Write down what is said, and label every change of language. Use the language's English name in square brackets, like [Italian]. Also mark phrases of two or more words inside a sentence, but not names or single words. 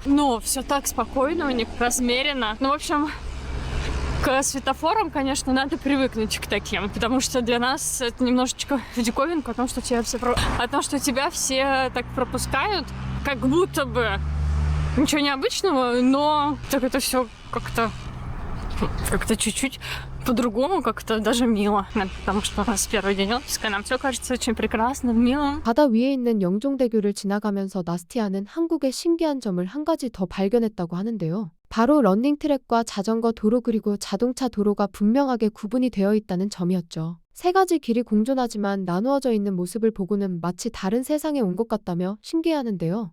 [Russian] Но все так спокойно у них, размеренно. Ну, в общем, к светофорам, конечно, надо привыкнуть к таким, потому что для нас это немножечко диковинка о том, что тебя все так пропускают, как будто бы ничего необычного, но так это все как-то чуть-чуть по-другому, как-то даже мило, потому что у нас первый день отпуска, нам все кажется очень прекрасным, милым. [Korean] 바다 위에 있는 영종대교를 지나가면서 나스티아는 한국의 신기한 점을 한 가지 더 발견했다고 하는데요. 바로 러닝트랙과 자전거 도로 그리고 자동차 도로가 분명하게 구분이 되어 있다는 점이었죠. 세 가지 길이 공존하지만 나누어져 있는 모습을 보고는 마치 다른 세상에 온 것 같다며 신기해하는데요.